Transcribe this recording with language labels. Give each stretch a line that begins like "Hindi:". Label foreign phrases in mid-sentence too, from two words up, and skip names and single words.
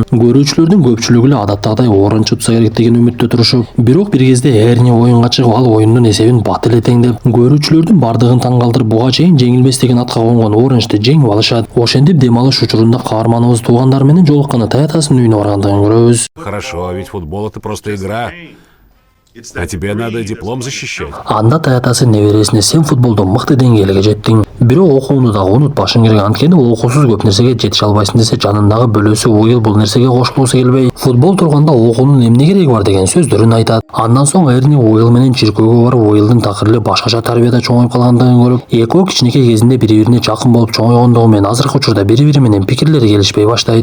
Kyrgyz: Көрүүчүлөрдүн көпчүлүгү эле адаттагыдай Оранж утса керек деген үмүттө турушуп, бирок бир кезде Эрни оюнга чыгып, ал оюндун эсебин бат эле теңдеп, көрүүчүлөрдүн бардыгын таң калтырып, буга чейин жеңилбес деген атка конгон Оранжды жеңип алышат. Ошентип дем алыш учурунда каарманыбыз туугандары менен жолукканда таятасынын үйүнө баргандыгын көрөбүз.
Russian: Хорошо, ведь футбол это просто игра. А тебе надо диплом защищать.
Kyrgyz: Анда таятасы небересине, сен футболдо мыкты деңгээлге жеттиң. Бирок окууну дагы унутпашың керек, анткени окуусуз көп нерсеге жетише албайсың десе, жанындагы бөлөсү Уил бул нерсеге кошулгусу келбей, футбол турганда окуунун эмне кереги бар деген сөздөрүн айтат. Андан соң Эрни Уил менен чиркөөгө барып, Уилдин такыры башкача тарбияда чоңоюп калгандыгын көрүп, экөө кичинекей кезинде бири-бирине жакын болуп чоңойгондугу менен азыркы учурда бири-бири менен пикирлери келишпей баштайт.